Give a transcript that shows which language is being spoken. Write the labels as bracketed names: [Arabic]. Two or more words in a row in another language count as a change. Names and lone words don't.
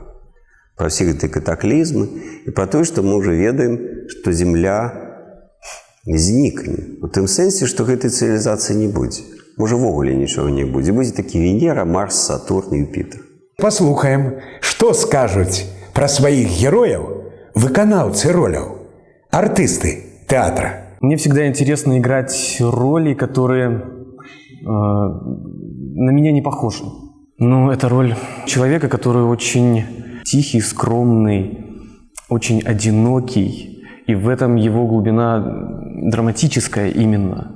[Belarusian] Пра ўсе гэтыя катаклізмы і пра тое, што мы ўжо ведаем, што Зямля знікне. У тым сэнсе, што гэтай цывілізацыі не будзе. Можа, ввогуле нічога не будзе. Будзе такі Венера, Марс, Сатурн і Юпітер. Паслухаем, што скажуць пра сваіх герояў выканаўцы роляў, артысты тэатра. [Russian] Мне всегда интересно играть роли, которые на меня не похожи. Ну, это роль человека, который очень тихий, скромный, очень одинокий. И в этом его глубина драматическая именно.